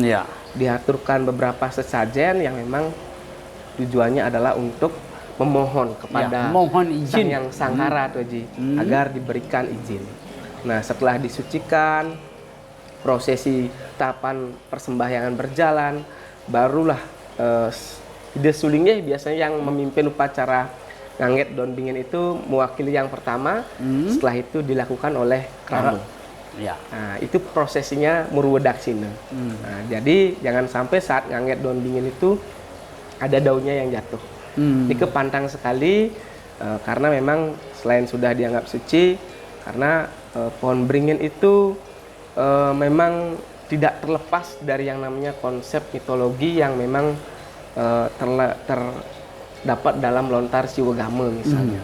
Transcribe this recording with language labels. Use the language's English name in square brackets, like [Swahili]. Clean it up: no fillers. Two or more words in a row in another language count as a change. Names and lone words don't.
[Indonesian] Diaturkan beberapa sesajen yang memang tujuannya adalah untuk memohon kepada izin yang sanghara, Tuh Haji, agar diberikan izin. Nah, setelah disucikan, prosesi tahapan persembahyangan berjalan, barulah ide sulingnya biasanya yang memimpin upacara ngangget daun beringin itu mewakili yang pertama, setelah itu dilakukan oleh keramu. Nah, itu prosesinya murwadaksina. Nah, jadi jangan sampai saat ngangget daun beringin itu ada daunnya yang jatuh. Ini kepantang sekali karena memang selain sudah dianggap suci, karena pohon beringin itu memang tidak terlepas dari yang namanya konsep mitologi yang memang terdapat dalam lontar Siwagama misalnya.